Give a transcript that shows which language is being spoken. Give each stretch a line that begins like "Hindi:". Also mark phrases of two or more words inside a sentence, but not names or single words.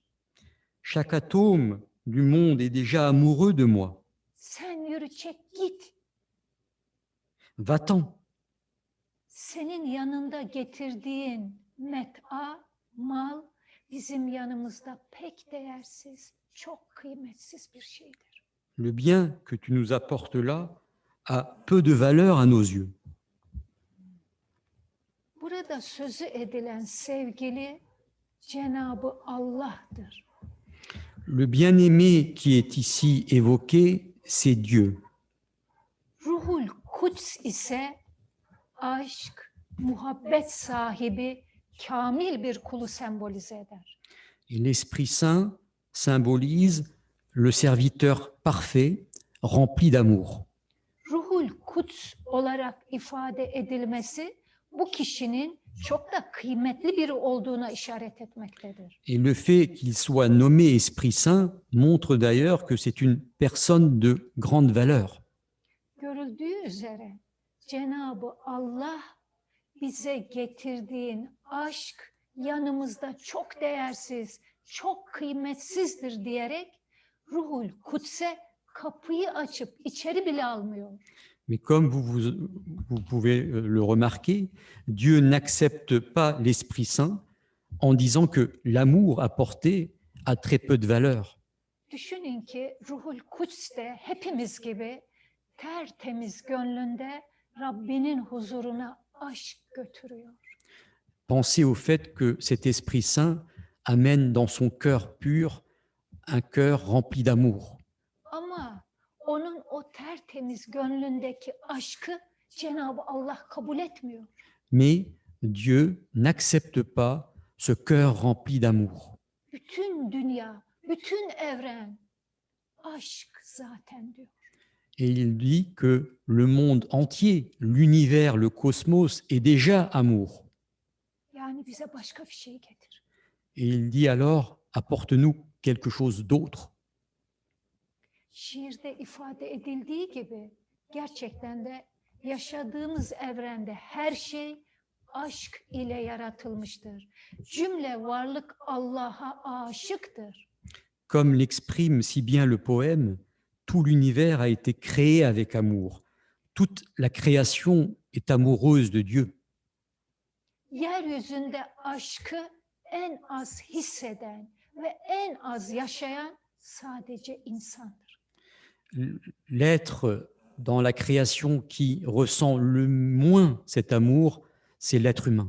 French: « Chaque atome du monde est déjà amoureux de moi.
Turkish: Sen yürü çek git.
French: Va-t'en.
Turkish: Senin yanında getirdiğin met'a, mal bizim yanımızda pek değersiz, çok kıymetsiz bir şeydir.
French: Le bien que tu nous apportes là a peu de valeur à nos yeux. »
Turkish: Burada sözü edilen sevgili Cenab-ı Allah'tır.
French: Le bien-aimé qui est ici évoqué, c'est Dieu.
Turkish: Ruhul Kuds ise aşk, muhabbet sahibi, kamil bir kulu sembolize eder.
French: Et l'Esprit Saint symbolise le serviteur parfait, rempli d'amour.
Turkish: Ruhul Kuds olarak ifade edilmesi bu kişinin çok da kıymetli biri olduğuna işaret etmektedir.
French: Et le fait qu'il soit nommé Esprit Saint montre d'ailleurs que c'est une personne de grande valeur.
Turkish: Görüldüğü üzere Cenab-ı Allah bize getirdiğin aşk yanımızda çok değersiz, çok kıymetsizdir diyerek Ruhul Kuds'e kapıyı açıp içeri bile almıyor.
French: Mais comme vous pouvez le remarquer, Dieu n'accepte pas l'Esprit Saint en disant que l'amour apporté a très peu de valeur.
Turkish: Düşünün ki Ruhul Kuds de hepimiz gibi tertemiz gönlünde Rabbinin huzuruna aşk götürüyor.
French: Pensez au fait que cet Esprit Saint amène dans son cœur pur un cœur rempli d'amour.
Turkish: Ama onun o tertemiz gönlündeki aşkı Cenab-ı Allah kabul etmiyor.
French: Mais Dieu n'accepte pas ce cœur rempli d'amour.
Turkish: Bütün dünya, bütün evren aşk zaten diyor.
French: Et il dit que le monde entier, l'univers, le cosmos est déjà amour.
Turkish: Yani bize başka bir şey getir.
French: Et il dit alors, apporte-nous quelque chose d'autre.
Turkish: Şiirde ifade edildiği gibi gerçekten de yaşadığımız evrende her şey aşk ile yaratılmıştır. Cümle varlık Allah'a aşıktır.
French: Comme l'exprime si bien le poème, tout l'univers a été créé avec amour. Toute la création est amoureuse de Dieu.
Turkish: Yeryüzünde aşkı en az hisseden ve en az yaşayan sadece insandır.
French: L'être dans la création qui ressent le moins cet amour, c'est l'être humain.